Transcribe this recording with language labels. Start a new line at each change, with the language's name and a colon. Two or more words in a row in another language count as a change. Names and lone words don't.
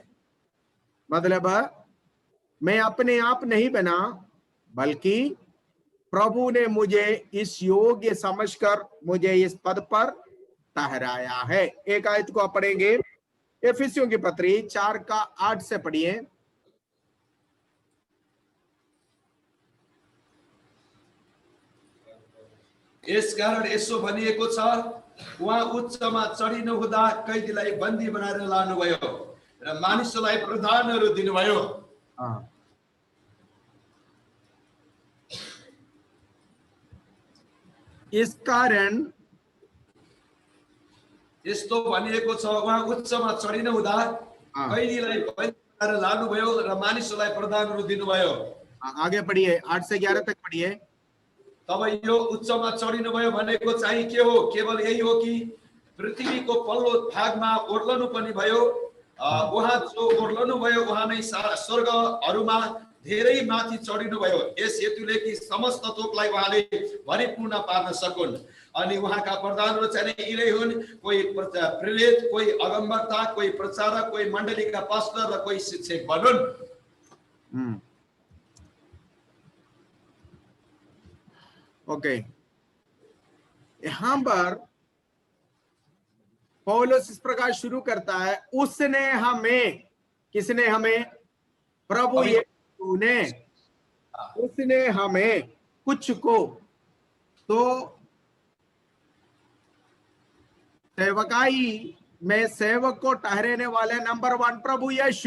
Hindi: मतलब मैं अपने आप नहीं बना, बल्कि प्रभु ने मुझे इस योग्य समझकर मुझे इस पद पर ठहराया है। एक आयत को आप पढ़ेंगे, एफिसियों की पत्री 4:8 से पढ़िए।
Nepali: यस कारण यसो भनिएको छ, उहाँ उच्चमा चढिनु हुँदा कैदीलाई बन्दी बनाएर लानुभयो र मानिसहरूलाई प्रधानहरू दिनुभयो।
Hindi: इस कारण
Nepali: यस्तो भनिएको छ, उहाँ उच्चमा चढिनु हुँदा कैदीलाई बन्दी बनाएर लानुभयो र मानिसहरूलाई प्रधानहरू दिनुभयो।
Hindi: आगे पढ़िए, 8 से 11 तक पढ़िए।
Nepali: तब यो उच्चमा चढिनुभयो भनेको चाहिँ के हो? केवल यही हो कि पृथ्वीको पल्लो भागमा ओर्लनु पनि भयो। उहाँ जो ओर्लनु भयो उहाँ नै स्वर्गहरूमा धेरै माथि चढिनुभयो, यस हेतुले कि समस्त थोकलाई उहाँले भरिपूर्ण पार्न सकुन्। अनि उहाँका प्रधानहरू चाहिँ यिनै हुन्, कोही प्रेरित, कोही अगमवक्ता, कोही प्रचारक, कोही मण्डलीका पास्टर र कोही शिक्षक बनुन्।
Hindi: ओके, यहां पर पौलुस इस प्रकार शुरू करता है, उसने हमें, किसने हमें? प्रभु यीशु ने, उसने हमें कुछ को, तो सेवकाई में सेवक को ठहराने वाले नंबर 1 प्रभु यीशु।